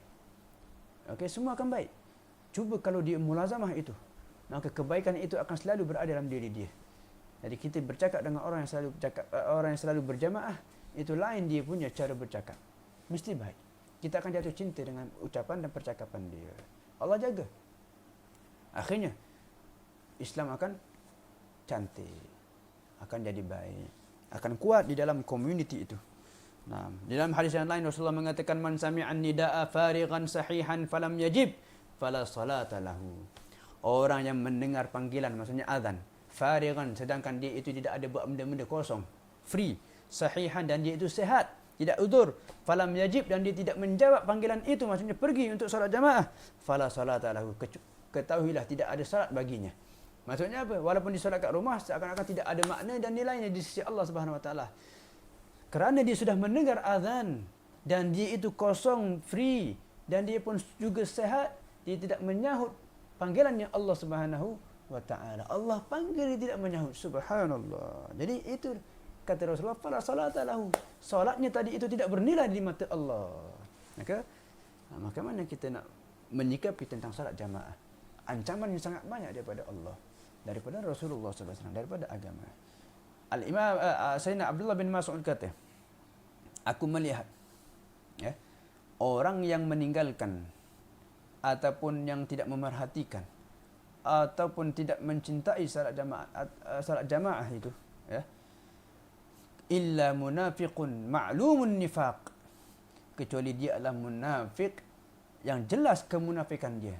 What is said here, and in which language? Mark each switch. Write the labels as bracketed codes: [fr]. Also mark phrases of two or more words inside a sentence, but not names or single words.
[ms] Okey, semua akan baik. Cuba kalau dia mulazamah itu, maka kebaikan itu akan selalu berada dalam diri dia. Jadi kita bercakap dengan orang yang selalu berjamaah, itu lain dia punya cara bercakap. Mesti baik. Kita akan jatuh cinta dengan ucapan dan percakapan dia. Allah jaga. Akhirnya Islam akan cantik, akan jadi baik, akan kuat di dalam community itu. Nah, di dalam hadis yang lain Rasulullah mengatakan [ar] من سمع النداء فارغا صحيحا فلم يجب فلا صلاة له. [ms] Orang yang mendengar panggilan, maksudnya azan, farighan, sedangkan dia itu tidak ada buat benda-benda kosong, free, sahihan, dan dia itu sehat, tidak uzur, [ar] فلم يجب, [ms] dan dia tidak menjawab panggilan itu, maksudnya pergi untuk salat jamaah, [ar] فلا صلاة له, [ms] ketahuilah tidak ada salat baginya. Maksudnya apa? Walaupun disolat kat rumah, seakan-akan tidak ada makna dan nilainya di sisi Allah Subhanahu Wa Taala. Kerana dia sudah mendengar azan dan dia itu kosong, free, dan dia pun juga sehat, dia tidak menyahut panggilannya Allah Subhanahu Wa Taala. Allah panggil, dia tidak menyahut. Subhanallah. Jadi itu kata Rasulullah, [ar] فلا صلاة له. [ms] Salatnya tadi itu tidak bernilai di mata Allah. Maka mana kita nak menyikapi tentang salat jamaah? Ancaman yang sangat banyak daripada Allah, daripada Rasulullah SAW, daripada agama. Al-Imam Sayyidina Abdullah bin Mas'ud kata, aku melihat orang yang meninggalkan ataupun yang tidak memerhatikan ataupun tidak mencintai salat jamaah itu, [ar] إلا منافق معلوم النفاق, [ms] kecuali dia adalah munafik yang jelas kemunafikan dia.